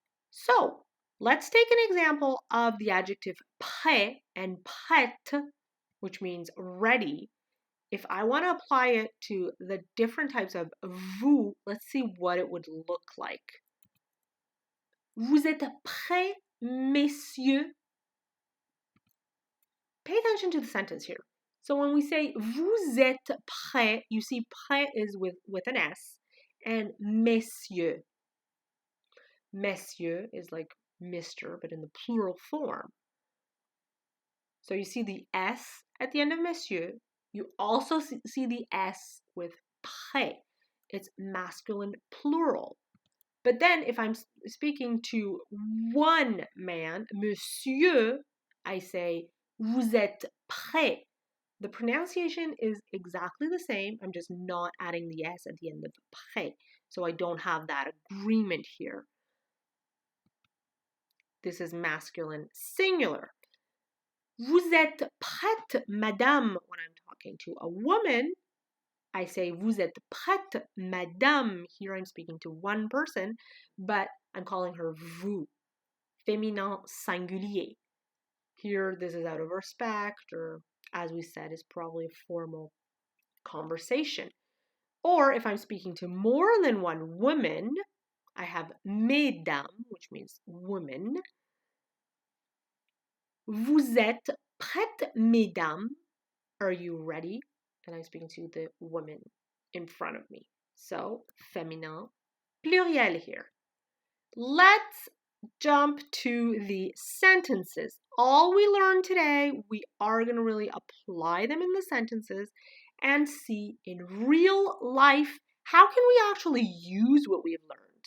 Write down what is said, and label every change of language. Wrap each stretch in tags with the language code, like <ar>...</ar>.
<en>So let's take an example of the adjective prêt and prête, which means ready. If I want to apply it to the different types of vous, let's see what it would look like.</en> <fr>Vous êtes prêts, messieurs?</fr> <en>Pay attention to the sentence here. So when we say</en> <fr>vous êtes prêts,</fr> <en>you see prêt is with an S, and messieurs. Messieurs is like Mr., but in the plural form. So you see the S at the end of monsieur. You also see the S with prêt. It's masculine plural. But then if I'm speaking to one man, monsieur, I say</en> <fr>vous êtes prêt.</fr> <en>The pronunciation is exactly the same. I'm just not adding the S at the end of prêt. So I don't have that agreement here. This is masculine singular.</en> <fr>Vous êtes prête, madame,</fr> <en>when I'm talking to a woman. I say,</en> <fr>vous êtes prête, madame.</fr> <en>Here I'm speaking to one person, but I'm calling her vous. Féminin singulier. Here, this is out of respect, or as we said, is probably a formal conversation. Or if I'm speaking to more than one woman, I have mesdames, which means woman.</en> <fr>Vous êtes prêtes, mesdames?</fr> <en>Are you ready? And I'm speaking to the woman in front of me. So, féminin pluriel here. Let's jump to the sentences. All we learned today, we are going to really apply them in the sentences and see in real life how can we actually use what we've learned.</en>